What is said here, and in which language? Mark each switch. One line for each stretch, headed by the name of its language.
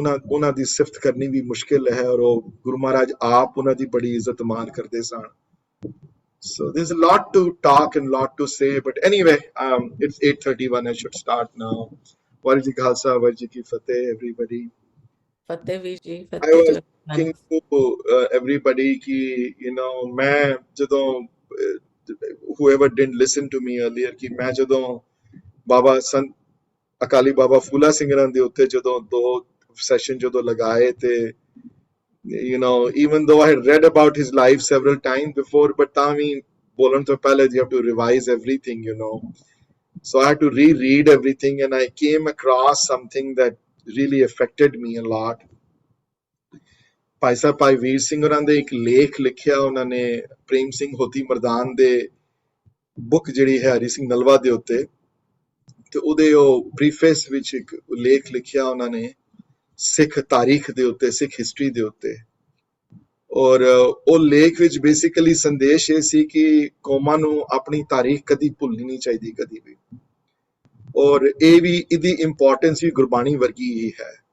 Punjabi: ਉਹਨਾਂ ਦੀ ਸਿਫਤ ਕਰਨੀ ਵੀ ਮੁਸ਼ਕਿਲ ਹੈ ਔਰ ਉਹ ਗੁਰੂ ਮਹਾਰਾਜ ਆਪ ਉਹਨਾਂ ਦੀ ਬੜੀ ਇੱਜ਼ਤ ਮਾਨ ਕਰਦੇ ਸਨ।
English: So there's a lot to talk and lot to say, but anyway, it's 8:31. I should start now. Waheguru Ji Ka Khalsa, Waheguru Ji Ki Fateh, everybody.
Punjabi: Fateh Viji,
English: I was thinking to everybody
Hindi: ki मैं ਜਦੋਂ
English: whoever didn't listen to me earlier
Punjabi: कि मैं ਜਦੋਂ ਬਾਬਾ ਸੰਤ ਅਕਾਲੀ ਬਾਬਾ ਫੂਲਾ ਸਿੰਘਰਾਂ ਦੇ ਉੱਤੇ ਜਦੋਂ ਦੋ session ਜਦੋਂ ਲਗਾਏ ਤੇ
English: even though I had read about his life several times before, but
Punjabi: tami bolan to pehle
English: you have to revise everything, so I had to reread everything and I came across something that really affected me a lot.
Punjabi: Bhai Sahib Bhai Vir Singh ਹੋਰਾਂ ਦੇ ਇੱਕ ਲੇਖ ਲਿਖਿਆ ਉਹਨਾਂ ਨੇ ਪ੍ਰੇਮ ਸਿੰਘ ਹੋਤੀ ਮਰਦਾਨ ਦੇ book ਜਿਹੜੀ ਹੈ ਹਰੀ ਸਿੰਘ ਨਲਵਾ ਦੇ ਉੱਤੇ, ਤੇ ਉਹਦੇ ਉਹ ਪ੍ਰੀਫੇਸ ਵਿੱਚ ਇੱਕ ਲੇਖ ਲਿਖਿਆ ਉਹਨਾਂ ਨੇ ਸਿੱਖ ਤਾਰੀਖ ਦੇ ਉੱਤੇ, ਸਿੱਖ ਹਿਸਟਰੀ ਦੇ ਉੱਤੇ, ਔਰ ਉਹ ਲੇਖ ਵਿੱਚ ਬੇਸਿਕਲੀ ਸੰਦੇਸ਼ ਇਹ ਸੀ ਕਿ ਕੌਮਾਂ ਨੂੰ ਆਪਣੀ ਤਾਰੀਖ ਕਦੀ ਭੁੱਲਣੀ ਨਹੀਂ ਚਾਹੀਦੀ ਕਦੀ ਵੀ, ਔਰ ਇਹ ਵੀ ਇਹਦੀ ਇੰਪੋਰਟੈਂਸ ਵੀ ਗੁਰਬਾਣੀ ਵਰਗੀ ਹੀ ਹੈ।